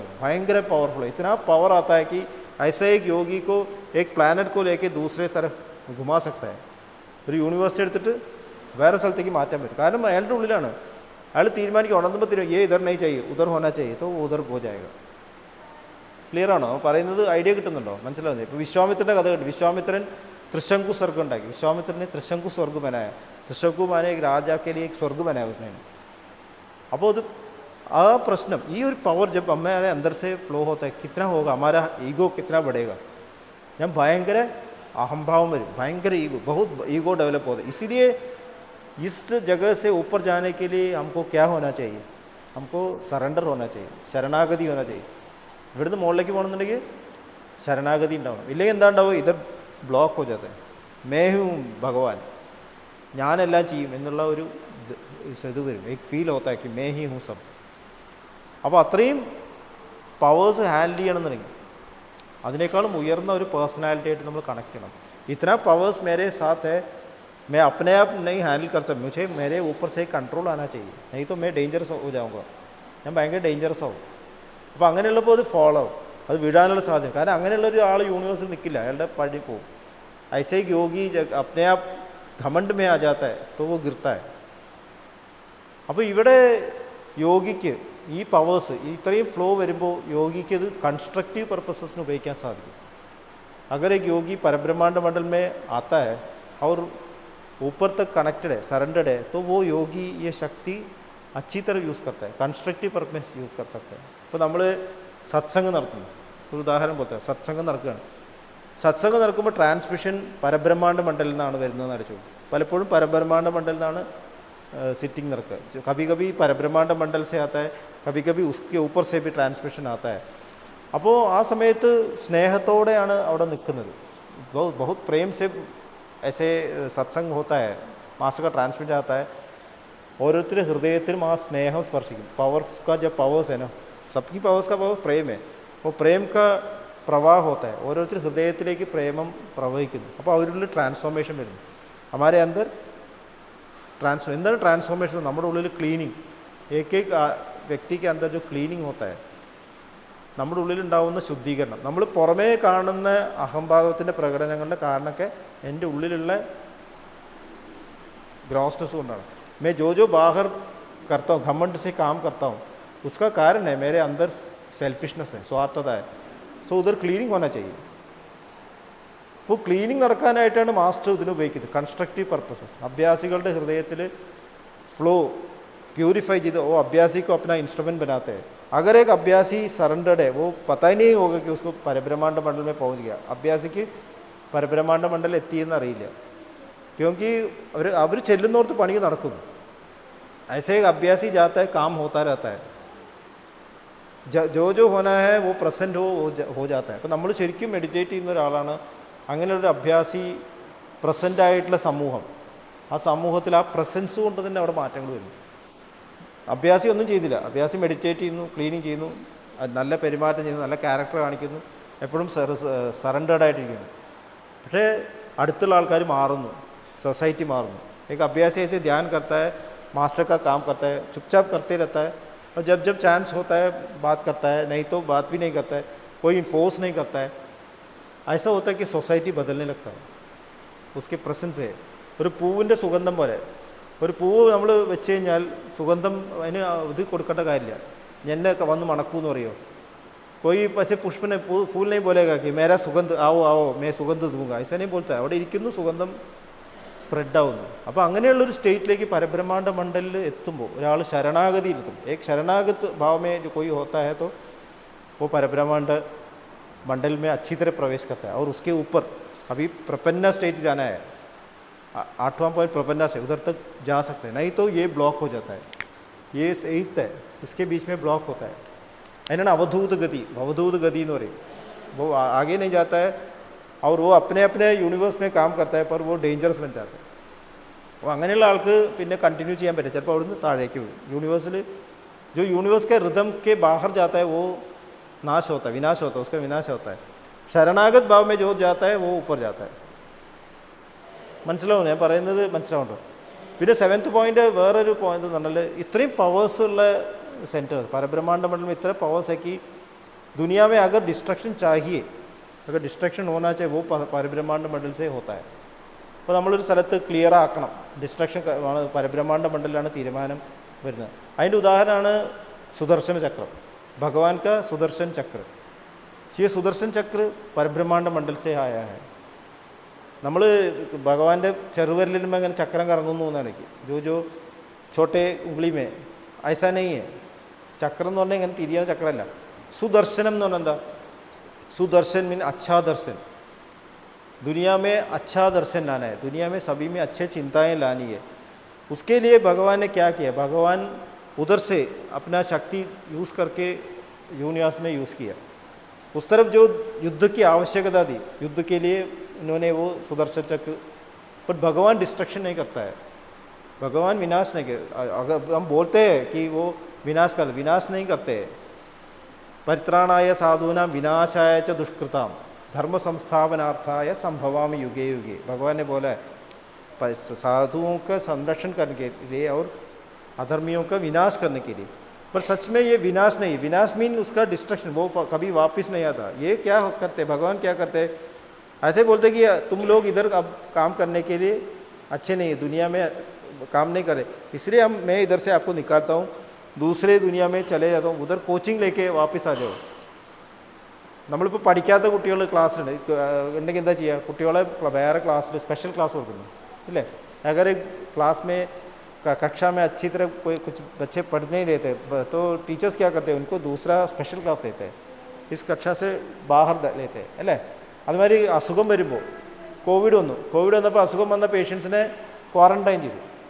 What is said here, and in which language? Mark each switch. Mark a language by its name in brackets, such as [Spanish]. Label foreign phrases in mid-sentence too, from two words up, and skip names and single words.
[Malayalam] ഭയങ്കര പവർഫുൾ. [Hindi] इतना पावर आता है कि ऐसे एक योगी को एक प्लैनेट को लेके दूसरे तरफ घुमा सकता है. [Malayalam] ഒരു യൂണിവേഴ്സിറ്റി എടുത്തിട്ട് വേറെ സ്ഥലത്തേക്ക് മാറ്റാൻ പറ്റും. കാരണം അയാളുടെ ഉള്ളിലാണ്. അയാൾ തീരുമാനിക്കും, ഉണർന്നുമ്പോൾ തീരും [Hindi] ये इधर नहीं चाहिए उधर होना चाहिए तो वो उधर हो जाएगा. [Malayalam] ക്ലിയർ ആണോ പറയുന്നത്? ഐഡിയ കിട്ടുന്നുണ്ടോ? മനസ്സിലാവുന്നത്? ഇപ്പോൾ വിശ്വാമിത്രൻ്റെ കഥ കണ്ടു. വിശ്വാമിത്രൻ त्रिशंकु स्वर्ग ഉണ്ടാക്കി. [Hindi] विश्वामित्र ने त्रिशंकु स्वर्ग बनाया. त्रिशंकु माने एक राजा के लिए एक स्वर्ग बनाया उसने. [Malayalam] അപ്പോൾ അത് ആ പ്രശ്നം ഈ ഒരു പവർ [Hindi] जब हमारे अंदर से फ्लो होता है कितना होगा, हमारा ईगो कितना बढ़ेगा. [Malayalam] ഞാൻ ഭയങ്കര अहंभाव वരും, ഭയങ്കര ईगो, [Hindi] बहुत ईगो डेवलप होता है. इसीलिए इस जगह से ऊपर जाने के लिए हमको क्या होना चाहिए? हमको സറണ്ടർ होना चाहिए, ശരണാഗതി होना चाहिए. [Malayalam] ഇവിടുന്ന് മുകളിലേക്ക് പോകണമെന്നുണ്ടെങ്കിൽ ശരണാഗതി ഉണ്ടാവണം. ഇല്ലെങ്കിൽ എന്താ ഉണ്ടാവും? ഇത് ബ്ലോക്ക് [Hindi] हो जाता है. मैं हूँ भगवान, [Malayalam] ഞാനെല്ലാം ചെയ്യും എന്നുള്ള ഒരു ഇത് വരും. [Hindi] एक फील होता है कि मैं ही हूँ सब. [Malayalam] അപ്പോൾ അത്രയും പവേഴ്സ് ഹാൻഡിൽ ചെയ്യണമെന്നുണ്ടെങ്കിൽ അതിനേക്കാളും ഉയർന്ന ഒരു പേഴ്സണാലിറ്റി ആയിട്ട് നമ്മൾ കണക്ട് ചെയ്യണം. [Hindi] इतना पावर्स मेरे साथ है, मैं अपने आप नहीं हैंडल कर सकता, मुझे मेरे ऊपर से कंट्रोल आना चाहिए, नहीं तो मैं डेंजറസ് हो जाऊँगा, [Malayalam] ഞാൻ ഭയങ്കര ഡേഞ്ചറസ് ആവും. അപ്പോൾ അങ്ങനെയുള്ളപ്പോൾ അത് ഫോളോ ആവും, അത് വിടാനുള്ള സാധ്യത. കാരണം അങ്ങനെയുള്ള ഒരു ആൾ യൂണിവേഴ്സിൽ നിൽക്കില്ല, അയാളുടെ പടി പോകും. [Hindi] ऐसे एक योगी अपने आप घमंड में आ जाता है तो वो गिरता है. [Malayalam] അപ്പോൾ ഇവിടെ യോഗിക്ക് ഈ പവേഴ്സ് ഇത്രയും ഫ്ലോ വരുമ്പോൾ യോഗിക്ക് ഇത് കൺസ്ട്രക്റ്റീവ് പർപ്പസസിന് ഉപയോഗിക്കാൻ സാധിക്കും. [Hindi] अगर एक योगी परब्रह्मांड मंडल में आता है और ऊपर तक कनेक्टेड है, सरेंडर्ड है, तो वो योगी ये शक्ति अच्छी तरह यूज़ करता है, [English] constructive purpose use [Hindi] कर सकता है. [Malayalam] ഇപ്പോൾ നമ്മൾ സത്സംഗം നടത്തുന്നു, ഒരു ഉദാഹരണം പോലത്തെ സത്സംഗം നടക്കുകയാണ്. സത്സംഗം നടക്കുമ്പോൾ ട്രാൻസ്മിഷൻ പരബ്രഹ്മാണ്ഡ മണ്ഡലിൽ നിന്നാണ് വരുന്നതെന്ന് അറിയിച്ചു. പലപ്പോഴും പരബ്രഹ്മാണ്ഡ മണ്ഡലിൽ നിന്നാണ് [Hindi] सिटिंग रखा. कभी कभी परब्रह्मांड मंडल से आता है, कभी कभी उसके ऊपर से भी ट्रांसमिशन आता है. [Malayalam] അപ്പോൾ ആ സമയത്ത് സ്നേഹത്തോടെയാണ് അവിടെ നിൽക്കുന്നത്. [Hindi] बहुत प्रेम से ऐसे सत्संग होता है, मास्टर का ट्रांसमिट आता है. [Malayalam] ഓരോരുത്തരുടെ ഹൃദയത്തിലും ആ സ്നേഹം സ്പർശിക്കും. [Hindi] पावर्स का जब पावर्स है ना, सबकी पावर्स का पावर प्रेम है, वो प्रेम का प्रवाह होता है. [Malayalam] ഓരോരുത്തരുടെ ഹൃദയത്തിലേക്ക് പ്രേമം പ്രവഹിക്കുന്നു. അപ്പോൾ അവരുടെ ട്രാൻസ്ഫോർമേഷൻ വരുന്നു. [Hindi] हमारे अंदर [Malayalam] എന്താണ് ട്രാൻസ്ഫോർമേഷൻ? നമ്മുടെ ഉള്ളിൽ ക്ലീനിങ്, [Hindi] एक വ്യക്തി के अंदर जो क्लीनिंग होता है, [Malayalam] നമ്മുടെ ഉള്ളിലുണ്ടാവുന്ന ശുദ്ധീകരണം. നമ്മൾ പുറമേ കാണുന്ന അഹംഭാവത്തിൻ്റെ പ്രകടനങ്ങളുടെ കാരണമൊക്കെ എൻ്റെ ഉള്ളിലുള്ള ग्रॉसनेस കൊണ്ടാണ്. [Hindi] मैं जो बाहर करता हूँ घमंड से काम करता हूँ उसका कारण है मेरे अंदर सेल्फिशनेस है, स्वार्थता है. सो उधर क्लीनिंग होना चाहिए. [Malayalam] അപ്പോൾ ക്ലീനിങ് നടക്കാനായിട്ടാണ് മാസ്റ്റർ ഇതിന് ഉപയോഗിക്കുന്നത്, കൺസ്ട്രക്റ്റീവ് പർപ്പസസ്. അഭ്യാസികളുടെ ഹൃദയത്തിൽ ഫ്ലോ प्यूरिफाई ചെയ്ത് [Hindi] वो अभ्यासी को अपना इंस्ट्रूमेंट बनाते हैं. अगर एक अभ्यासी सरेंडर्ड है वो पता ही नहीं होगा कि उसको परब्रह्मांड मंडल में पहुंच गया. अभ्यासी की परब्रह्मांड मंडल [Malayalam] എത്തിയെന്ന് അറിയില്ല. क्योंकि അവർ ചെല്ലുന്നോർത്ത് പണി നടക്കുന്നു. [Hindi] ऐसे एक अभ्यासी जाता है, काम होता रहता है. जो होना है वो പ്രസൻറ്റ് हो जाता है. [Malayalam] അപ്പോൾ നമ്മൾ ശരിക്കും മെഡിറ്റേറ്റ് ചെയ്യുന്ന ഒരാളാണ്. അങ്ങനെയൊരു അഭ്യാസി പ്രസൻ്റ് ആയിട്ടുള്ള സമൂഹം, ആ സമൂഹത്തിൽ ആ പ്രസൻസ് കൊണ്ട് തന്നെ അവിടെ മാറ്റങ്ങൾ വരും. അഭ്യാസി ഒന്നും ചെയ്തില്ല, അഭ്യാസി മെഡിറ്റേറ്റ് ചെയ്യുന്നു, ക്ലീനിങ് ചെയ്യുന്നു, നല്ല പെരുമാറ്റം ചെയ്യുന്നു, നല്ല ക്യാരക്ടർ കാണിക്കുന്നു, എപ്പോഴും സറണ്ടേർഡ് ആയിട്ടിരിക്കുന്നു. പക്ഷേ അടുത്തുള്ള ആൾക്കാർ മാറുന്നു, സൊസൈറ്റി മാറും. [Hindi] एक अभ्यासी ऐसे ध्यान करता है, मास्टर का काम करता है, चुपचाप करते रहता है, और जब जब चांस होता है बात करता है, नहीं तो बात भी नहीं करता है, कोई इन्फोर्स नहीं करता है. ऐसा होता है कि सोसाइटी बदलने लगता है उसके प्रसेंस से. [Malayalam] ഒരു പൂവിൻ്റെ സുഗന്ധം പോലെ, ഒരു പൂവ് നമ്മൾ വെച്ച് കഴിഞ്ഞാൽ സുഗന്ധം അതിന് ഇത് കൊടുക്കേണ്ട കാര്യമില്ല, എന്നെ വന്ന് മണക്കൂന്ന് പറയുമോ. [Hindi] कोई ऐसे पुष्प ने फूल नहीं बोलेगा कि मेरा सुगंध आओ आओ मैं सुगंध दूंगा, ऐसा नहीं बोलता है. [Malayalam] അവിടെ ഇരിക്കുന്നു, സുഗന്ധം സ്പ്രെഡാവുന്നു. അപ്പോൾ അങ്ങനെയുള്ളൊരു സ്റ്റേറ്റിലേക്ക് പരബ്രഹ്മാണ്ഡ മണ്ഡലിൽ എത്തുമ്പോൾ ഒരാൾ ശരണാഗതിയിലെത്തും. [Hindi] एक शरणागत भाव में जो कोई होता है तो वो परब्रह्मांड मंडल में अच्छी तरह प्रवेश करता है. और उसके ऊपर अभी प्रपन्ना स्टेट जाना है, 8वां पॉइंट प्रपन्ना से उधर तक जा सकते हैं. नहीं तो ये ब्लॉक हो जाता है, ये 8th है, इसके बीच में ब्लॉक होता है. [Malayalam] അതിനാണ് അവധൂത ഗതി, അവധൂത ഗതി എന്ന് പറയും. [Hindi] वो आगे नहीं जाता है और वो अपने अपने യൂണിവേഴ്സ് में काम करता है पर वो डेंजरस बन जाता है. [Malayalam] അപ്പോൾ അങ്ങനെയുള്ള ആൾക്ക് പിന്നെ കണ്ടിന്യൂ ചെയ്യാൻ പറ്റില്ല, ചിലപ്പോൾ അവിടുന്ന് താഴേക്ക് വീഴും. [Hindi] യൂണിവേഴ്സിൽ जो यूनिवर्स के रिदम के बाहर जाता है वो नाश होता है, विनाश होता है, उसका विनाश होता है. शरणागत भाव में जो जाता है वो ऊपर जाता है. [Malayalam] മനസ്സിലാവും ഞാൻ പറയുന്നത്, മനസ്സിലാവുണ്ടോ? പിന്നെ 7th പോയിൻ്റ് വേറൊരു പോയിൻ്റ് എന്ന് പറഞ്ഞാൽ ഇത്രയും പവേഴ്സുള്ള [Hindi] सेंटर परब्रह्मांड मंडल में इतना पावर्स है कि दुनिया में अगर डिस्ट्रक्शन चाहिए, अगर डिस्ट्रक्शन होना चाहिए वो परब्रह्मांड मंडल से होता है. [Malayalam] അപ്പോൾ നമ്മളൊരു സ്ഥലത്ത് ക്ലിയർ ആക്കണം, ഡിസ്ട്രക്ഷൻ പരബ്രഹ്മാണ്ഡ മണ്ഡലിലാണ് തീരുമാനം വരുന്നത്. അതിൻ്റെ ഉദാഹരണമാണ് സുദർശന ചക്രം, ഭഗവാൻ [Hindi] का सुदर्शन चक्र. ये सुदर्शन चक्र परब्रह्मांड मंडल से आया है. [Malayalam] നമ്മൾ ഭഗവാന്റെ ചെറുവിരലിലും അങ്ങനെ ചക്രം കറങ്ങുന്നു എന്നാണ് [Hindi] जो छोटे उंगली में ऐसा नहीं है. [Malayalam] ചക്രം എന്ന് പറഞ്ഞാൽ ഇങ്ങനെ തിരിയണ ചക്രമല്ല. സുദർശനം എന്ന് പറഞ്ഞാൽ എന്താ? [Hindi] सुदर्शन मीन अच्छा दर्शन. दुनिया में अच्छा दर्शन लाना है, दुनिया में सभी में अच्छे चिंताएं लानी है. उसके लिए भगवान ने क्या किया? भगवान उधर से अपना शक्ति यूज़ करके यूनिवर्स में यूज़ किया. उस तरफ जो युद्ध की आवश्यकता थी, युद्ध के लिए इन्होंने वो सुदर्शन चक्र. पर भगवान डिस्ट्रक्शन नहीं करता है, भगवान विनाश नहीं कर. अगर हम बोलते हैं कि वो विनाश कर, विनाश नहीं करते. [Sanskrit] परित्राणाय साधूनां विनाशाय च दुष्कृतां धर्म संस्थापनार्थाय संभवामि युगे युगे. [Hindi] भगवान ने बोला है साधुओं का संरक्षण करने के लिए और अधर्मियों का विनाश करने के लिए. पर सच में ये विनाश नहीं, विनाश मीन उसका डिस्ट्रक्शन, वो कभी वापस नहीं आता. ये क्या करते भगवान, क्या करते? ऐसे बोलते कि तुम लोग इधर अब काम करने के लिए अच्छे नहीं है, दुनिया में काम नहीं करे, इसलिए मैं इधर से आपको निकालता हूँ, दूसरे दुनिया में चले जाता हूँ, उधर कोचिंग लेके वापस आ जाओ. [Malayalam] നമ്മളിപ്പോൾ പഠിക്കാത്ത കുട്ടികൾ ക്ലാസ്സിലുണ്ട് ഉണ്ടെങ്കിൽ എന്താ ചെയ്യുക? കുട്ടികളെ വേറെ ക്ലാസ്സിൽ സ്പെഷ്യൽ ക്ലാസ് കൊടുക്കുന്നു ഇല്ലേ? [Hindi] अगर क्लास में कक्षा में अच्छी तरह कोई कुछ बच्चे पढ़ नहीं लेते तो टीचर्स क्या करते हैं? उनको दूसरा स्पेशल क्लास देते हैं, इस कक्षा से बाहर लेते हैं അല്ലേ? [Malayalam] അതുമാതിരി അസുഖം വരുമ്പോൾ കോവിഡ് വന്നപ്പോൾ അസുഖം വന്ന പേഷ്യൻസിനെ क्वारंटाइन ചെയ്തു.